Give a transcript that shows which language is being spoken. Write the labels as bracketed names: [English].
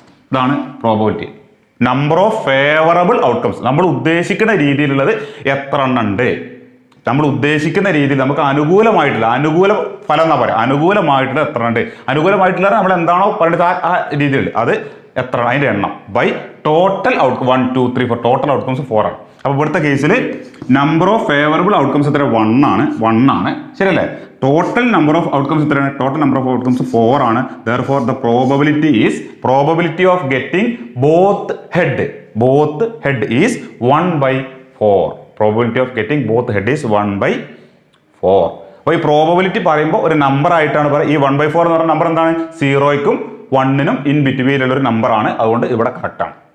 [Malayalam] ഇതാണ് probability. Number of favourable outcomes, നമ്മൾ ഉദ്ദേശിക്കുന്ന രീതിയിലുള്ളത് എത്ര എണ്ണം ഉണ്ട്, നമ്മൾ ഉദ്ദേശിക്കുന്ന രീതിയിൽ നമുക്ക് അനുകൂല ഫലം എന്നാ പറയാം, അനുകൂലമായിട്ടുള്ള എത്ര ഉണ്ട്, അനുകൂലമായിട്ടുള്ള നമ്മൾ എന്താണോ പറയുന്നത് ആ രീതിയിൽ അത് എത്ര അതിന്റെ എണ്ണം by total out 1 2 3 4 total outcomes 4 ആണ്. അപ്പോൾ ഇവിടുത്തെ കേസിൽ നമ്പർ ഓഫ് ഫേവറബിൾ ഔട്ട്കംസ് എത്ര 1 ആണ് ശരിയല്ലേ? [English] Total number of outcomes എത്രയാണ്? Total number of outcomes 4 ആണ്. Therefore the probability of getting both head is 1/4. Probability of getting both head is 1/4. [Malayalam] അപ്പോൾ ഈ പ്രോബബിലിറ്റി പറയുമ്പോൾ ഒരു നമ്പർ ആയിട്ടാണ് പറയുക. ഈ 1/4 എന്ന് പറയുന്ന നമ്പർ എന്താണ്? 0ക്കും 1നും ഇൻ ബിറ്റ്വീനുള്ള ഒരു നമ്പർ ആണ്. അതുകൊണ്ട് ഇവിടെ കറക്റ്റ് ആണ്.